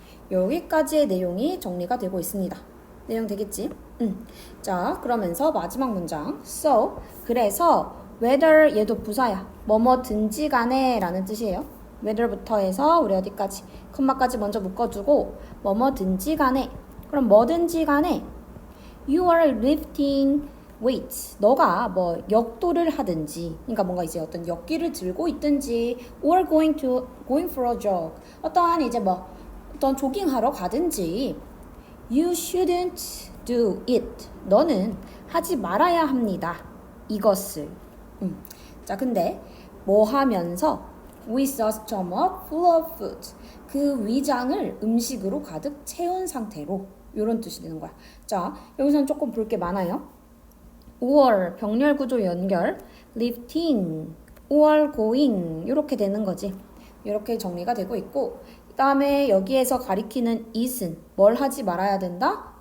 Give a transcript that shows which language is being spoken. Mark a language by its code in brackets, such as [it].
[ko] 여기까지의 내용이 정리가 되고 있습니다. 내용 되겠지? 자, 그러면서 마지막 문장. So, 그래서 whether 얘도 부사야. 뭐뭐든지 간에 라는 뜻이에요. whether부터 해서 우리 어디까지? 컴마까지 먼저 묶어주고 뭐뭐든지 간에. 그럼 뭐든지 간에 [en] you are lifting weights. [ko] 너가 뭐 역도를 하든지, 그러니까 뭔가 이제 어떤 역기를 들고 있든지, [en] or going for a jog. [ko] 어떠한 이제 뭐 어떤 조깅하러 가든지, [en] you shouldn't do it. [ko] 너는 하지 말아야 합니다. 이것을. 자, 근데 뭐 하면서 [en] with a stomach full of food. [ko] 그 위장을 음식으로 가득 채운 상태로. 이런 뜻이 되는 거야. 자, 여기서는 조금 볼 게 많아요. or 병렬 구조 연결, lifting, or going 이렇게 되는 거지. 이렇게 정리가 되고 있고, 그 다음에 여기에서 가리키는 it은 뭘 하지 말아야 된다?